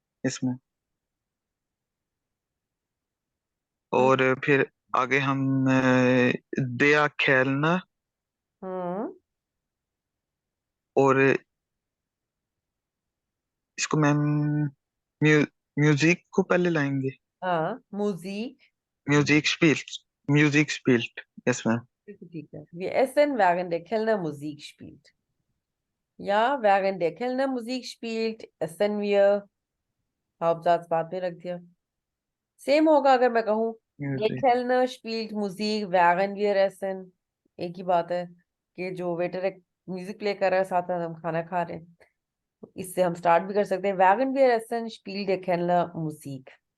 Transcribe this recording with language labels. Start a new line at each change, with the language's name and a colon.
Hindi: इसमें, और फिर आगे हम
German: der Kellner,
Hindi: हाँ और इसको मैम म्यू, म्यूजिक को पहले लाएंगे। हाँ, music.
German: म्यूजिक स्पिल्ट, म्यूजिक स्पिल्ट।
Hindi: Yes ma'am. ठीक है,
German: wir essen während der Kellner Musik spielt। या während der Kellner Musik spielt essen wir,
Hindi: हाउसजात बाद में रख दिया। सेम होगा अगर मैं कहूँ der music.
German: Kellner spielt Musik während wir essen,
Hindi: एक ही बात है कि जो वेटर एक म्यूजिक प्ले कर रहा है, साथ साथ हम खाना खा रहे हैं। इससे हम स्टार्ट भी कर सकते हैं,
German: während wir essen spielt der Kellner Musik।